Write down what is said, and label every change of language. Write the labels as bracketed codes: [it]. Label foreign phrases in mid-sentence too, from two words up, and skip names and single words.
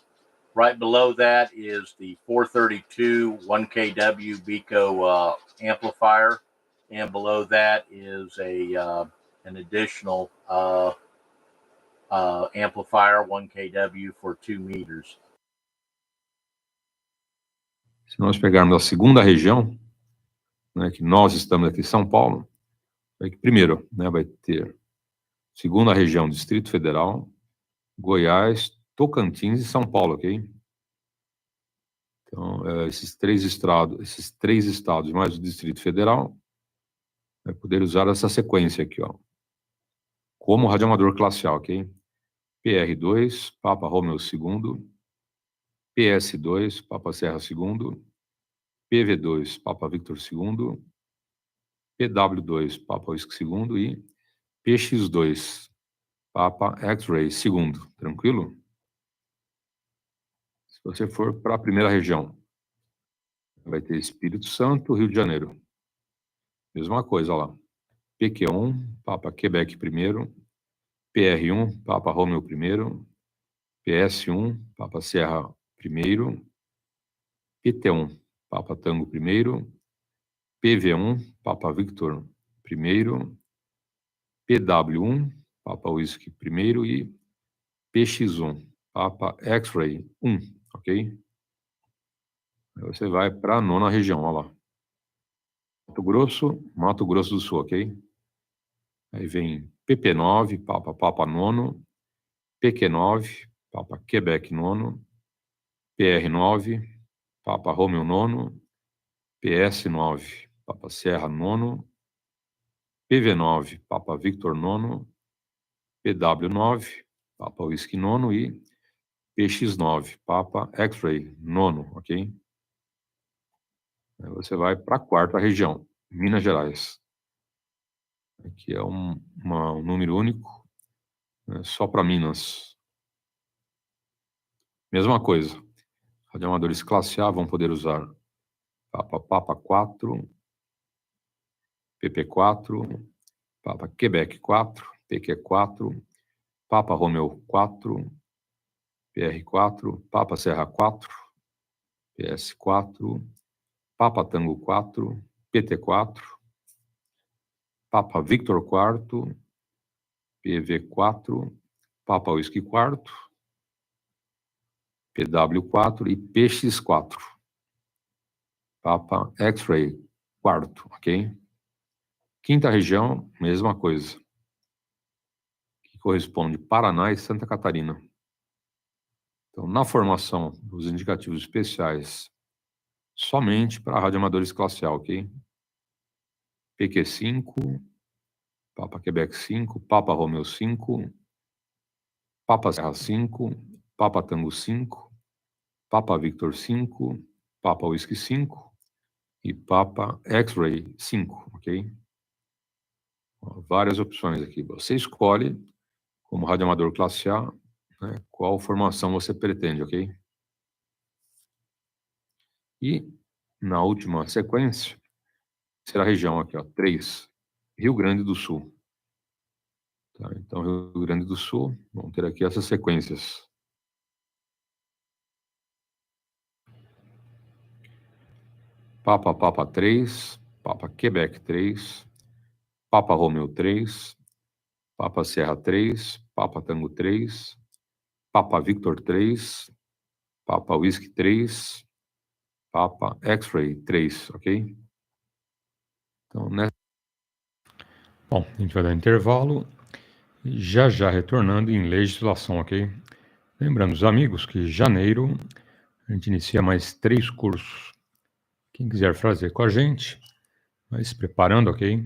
[en] Right below that is the 432 1kW Beco amplifier, and below that is an additional amplifier 1kW for 2 meters. [pt] Se nós pegarmos a segunda região, né, que nós estamos aqui em São Paulo, é que primeiro, né, vai ter segunda região, Distrito Federal, Goiás, Tocantins e São Paulo, ok? Então, esses três estados mais o Distrito Federal, vai poder usar essa sequência aqui, ó, como radioamador classe A, ok? PR2, Papa Romeo II, PS2, Papa Serra II, PV2, Papa Victor II, PW2, Papa Whisky II e PX2, Papa X-Ray II. Tranquilo? Se você for para a primeira região, vai ter Espírito Santo, Rio de Janeiro. Mesma coisa lá. PQ1, Papa Quebec I, PR1, Papa Romeo I, PS1, Papa Serra I, PT1, Papa Tango I, PV1, Papa Victor I, PW1, Papa Whisky I e PX1, Papa X-Ray 1, ok? Aí você vai para a nona região, olha lá. Mato Grosso do Sul, ok? Aí vem PP9, Papa Nono, PQ9, Papa Quebec Nono, PR9, Papa Romeo Nono, PS9, Papa Serra Nono, PV9, Papa Victor Nono, PW9, Papa Whisky Nono e PX9, Papa X-Ray Nono, ok? Aí você vai para a quarta região, Minas Gerais. Aqui é um número único, né, só para Minas. Mesma coisa, radioamadores classe A vão poder usar Papa 4, PP4, Papa Quebec 4, PQ4, Papa Romeo 4, PR4, Papa Serra 4, PS4, Papa Tango 4, PT4, Papa Victor 4, PV4, Papa Whisky 4, PW4 e PX4, Papa X-Ray 4, ok? Quinta região, mesma coisa, que corresponde Paraná e Santa Catarina. Então, na formação dos indicativos especiais, somente para radioamadores classe A, ok? PQ5, Papa Quebec 5, Papa Romeo 5, Papa Serra 5, Papa Tango 5, Papa Victor 5, Papa Whisky 5 e Papa X-Ray 5, ok? Várias opções aqui. Você escolhe, como radioamador classe A, né, qual formação você pretende, ok? E, na última sequência, será a região aqui, ó, 3, Rio Grande do Sul. Tá, então, Rio Grande do Sul, vamos ter aqui essas sequências. Papa Papa 3, Papa Quebec 3, Papa Romeo 3, Papa Serra 3, Papa Tango 3, Papa Victor 3, Papa Whisky 3, Papa X-Ray 3, ok? Então, né? Bom, a gente vai dar intervalo e já retornando em legislação, ok? Lembrando os amigos que em janeiro a gente inicia mais 3 cursos. Quem quiser fazer com a gente, vai se preparando, ok?